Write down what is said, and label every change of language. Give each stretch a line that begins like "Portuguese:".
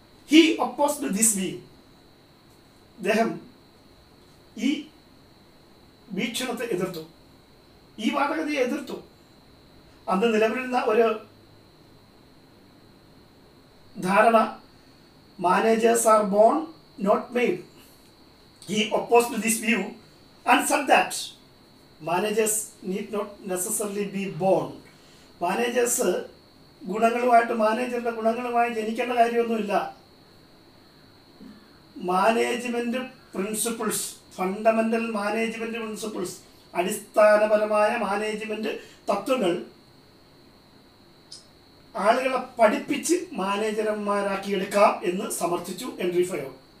English: he opposed this view,
Malayalam: അദ്ദേഹം ഈ വീക്ഷണത്തെ എതിർത്തു, ഈ വാദഗതിയെ എതിർത്തു. അന്ന് നിലവിലിരുന്ന ഒരു ധാരണ,
English: Managers are born not made. He opposed this view and said that managers need not necessarily be born.
Malayalam: Managers ഗുണങ്ങളുമായിട്ട്, മാനേജറുടെ ഗുണങ്ങളുമായി ജനിക്കേണ്ട കാര്യമൊന്നുമില്ല. Management principles, fundamental management principles, അടിസ്ഥാനപരമായ മാനേജ്മെൻറ്റ് തത്വങ്ങൾ ആളുകളെ പഠിപ്പിച്ച് മാനേജർമാരാക്കിയെടുക്കാം എന്ന് സമർത്ഥിച്ചു ഹെൻറി ഫയോൾ.